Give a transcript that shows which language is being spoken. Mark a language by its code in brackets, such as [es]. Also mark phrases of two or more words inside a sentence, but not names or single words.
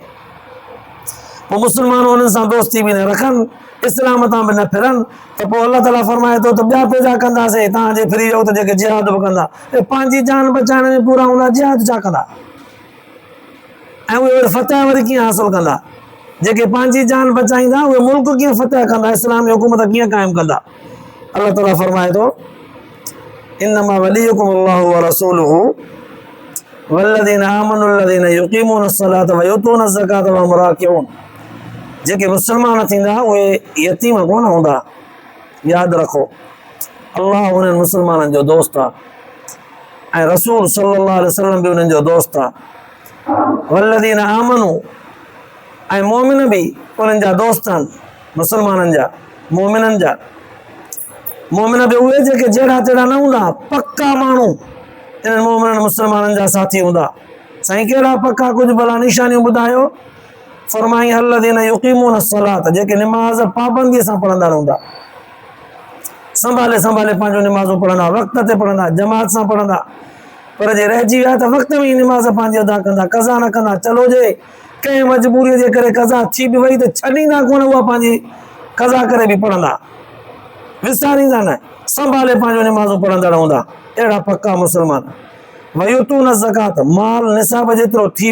[sd] पोइ मुस्लमान उन्हनि सां दोस्ती बि न रखनि, इस्लाम तां बि न फिरनि, त पोइ अल्लाह ताला फरमाए थो त ॿिया पैदा कंदासीं, तव्हांजे फिरी वियो त जेके जिहाद बि कंदा, पंहिंजी जान बचाइण में पूरा हूंदा, जिहाद छा कंदा ऐं उहे वरी फतह वरी कीअं हासिल कंदा। जेके पंहिंजी जान बचाईंदा उहे मुल्क कीअं फतह कंदा, इस्लामी हुकूमत कीअं क़ाइमु कंदा। अल्लाह ताला फरमाए थो [ar] إنما وليكم الله ورسوله والذين آمنوا الذين يقيمون الصلاة ويؤتون الزكاة وهم راكعون. [sd] जेके मुस्लमान थींदा उहे यतीम कोन हूंदा, यादि रखो अल्लाह उन्हनि मुस्लमाननि जो दोस्त आहे ऐं रसूल [ar] صلى الله عليه وسلم [sd] बि उन्हनि जो दोस्त आहे [ar] والذين آمنوا [sd] ऐं मोमिन बि उन्हनि जा दोस्त आहिनि मुस्लमाननि जा मोमिननि जा मोमिन बि उहे जेके जहिड़ा तहिड़ा न हूंदा पक्का माण्हू इन्हनि मोमिननि मुस्लमाननि जा साथी हूंदा साईं कहिड़ा पक्का कुझु भला निशानियूं ॿुधायो फरमाई [ar] الذين يقيمون الصلاة [sd] जेके निमाज़ पाबंदीअ सां पढ़ंदा रहंदा संभाले संभाले पंहिंजो निमाज़ूं पढ़ंदा वक़्त ते पढ़ंदा जमात सां पढ़ंदा पर जे रहिजी विया त वक़्त में ई निमाज़ पंहिंजी अदा कंदा कज़ा न कंदा चलो जे कंहिं मजबूरीअ जे करे कज़ा थी बि वई त छॾींदा कोन उहा पंहिंजी कज़ा करे बि पढ़ंदा विसारींदा न संभाले पंहिंजो निमाज़ूं पढ़ंदा रहंदा अहिड़ा पक्का मुस्लमान [ar] ويؤتون الزكاة [sd] माल निसाब जेतिरो थी